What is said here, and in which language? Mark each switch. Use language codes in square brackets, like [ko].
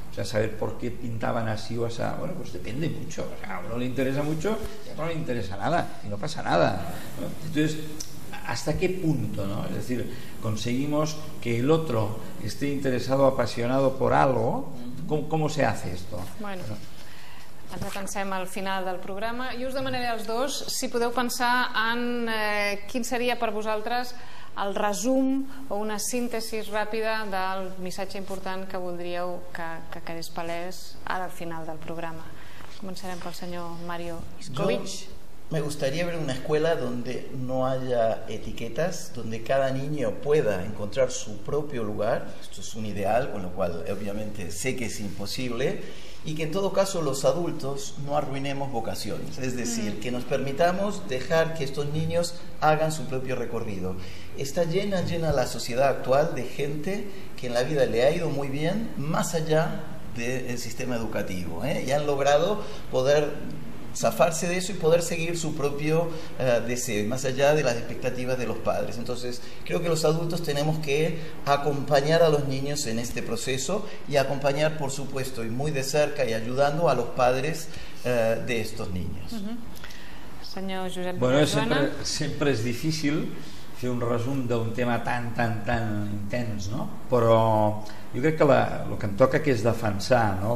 [es] O sea, saber por qué pintaban así o así, bueno, pues depende mucho. O sea, a uno le interesa mucho y a otro no le interesa nada, y no pasa nada, ¿no? Entonces, ¿hasta qué punto, no? Es decir, conseguimos que el otro esté interesado, apasionado por algo. ¿Cómo se hace esto? [ca] Bueno, ens atansem al final del programa i us demanaré als dos si podeu pensar en quin seria per vosaltres el resum o una síntesi ràpida del missatge important que voldríeu que quedés palès ara al final del programa. Començarem pel senyor Mario Iskovic. [es] Me gustaría ver una escuela donde no haya etiquetas, donde cada niño pueda encontrar su propio lugar. Esto es un ideal, con lo cual obviamente sé que es imposible, y que en todo caso los adultos no arruinemos vocaciones, es decir, que nos permitamos dejar que estos niños hagan su propio recorrido. Está llena la sociedad actual de gente que en la vida le ha ido muy bien más allá del sistema educativo, y han logrado poder zafarse de eso y poder seguir su propio deseo, más allá de las expectativas de los padres. Entonces, creo que los adultos tenemos que acompañar a los niños en este proceso y acompañar, por supuesto, y muy de cerca y ayudando a los padres de estos niños. [ca] Senyor Josep Bueno, sempre és difícil fer un resum d'un tema tan intens, no? Però jo crec que el que em toca que és defensar, no?